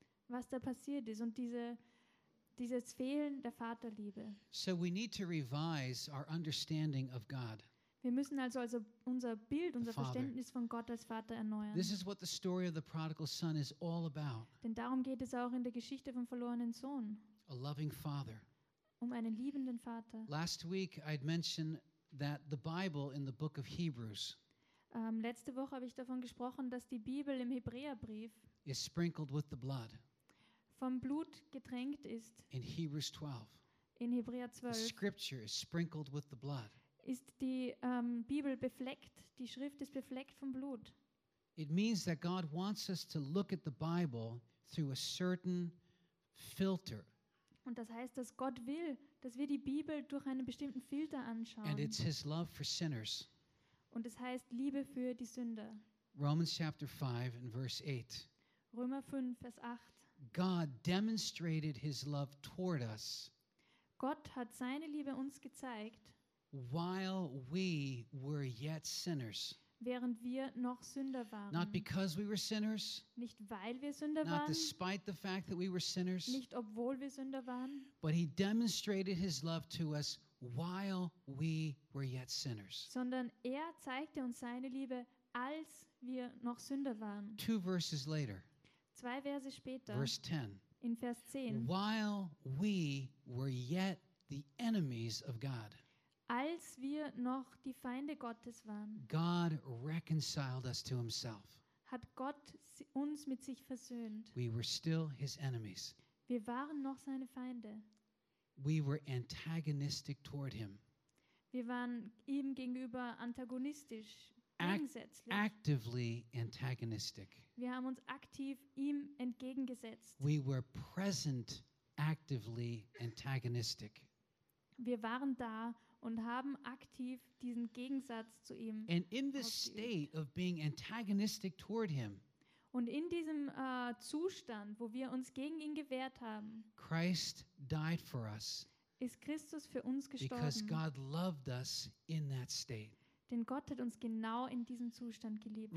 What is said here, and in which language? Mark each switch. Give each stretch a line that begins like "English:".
German: was da passiert ist und dieses Fehlen der Vaterliebe.
English: So we need to revise our understanding of God.
German: Wir müssen also unser Bild, unser Verständnis von Gott als Vater erneuern.
English: This is what the story of the prodigal son is all about.
German: Denn darum geht es auch in der Geschichte vom verlorenen Sohn.
English: A loving father.
German: Um einen liebenden Vater.
English: Last week I'd mentioned that the Bible in the book of Hebrews.
German: Letzte Woche habe ich davon gesprochen, dass die Bibel im Hebräerbrief
English: is sprinkled with the blood.
German: Vom Blut getränkt ist.
English: In Hebrews 12.
German: In Hebräer 12.
English: The scripture is sprinkled with the blood.
German: Ist die Bibel befleckt, die Schrift ist befleckt vom Blut.
English: It means that God wants us to look at the Bible through a certain filter.
German: Und das heißt, dass Gott will, dass wir die Bibel durch einen bestimmten Filter anschauen.
English: And it's his love for sinners.
German: Und es heißt Liebe für die Sünder.
English: Romans chapter 5 and verse 8.
German: Römer 5, Vers 8.
English: God demonstrated his love toward us.
German: Gott hat seine Liebe uns gezeigt.
English: While we were yet sinners.
German: Während wir noch Sünder waren.
English: Not because we were sinners.
German: Nicht weil wir Sünder waren.
English: Not despite the fact that we were sinners.
German: Nicht obwohl wir Sünder waren.
English: But he demonstrated his love to us while we were yet sinners.
German: Sondern er zeigte uns seine Liebe, als wir noch Sünder waren.
English: Two verses later.
German: Zwei Verse später.
English: Verse 10.
German: In Vers 10.
English: While we were yet the enemies of God.
German: Als wir noch die Feinde Gottes waren,
English: God reconciled us to himself.
German: Hat Gott uns mit sich versöhnt.
English: We were still his enemies.
German: Wir waren noch seine Feinde.
English: We were antagonistic toward him.
German: Wir waren ihm gegenüber antagonistisch, gegensätzlich.
English: Actively antagonistic.
German: Wir haben uns aktiv ihm entgegengesetzt.
English: We were present actively antagonistic.
German: Wir waren da und haben aktiv diesen Gegensatz zu ihm.
English: And in this state of being antagonistic toward him,
German: und in diesem Zustand, wo wir uns gegen ihn gewehrt haben,
English: Christ died for us,
German: ist Christus für uns gestorben.
English: Because God loved us in that state.
German: Denn Gott hat uns genau in diesem Zustand geliebt.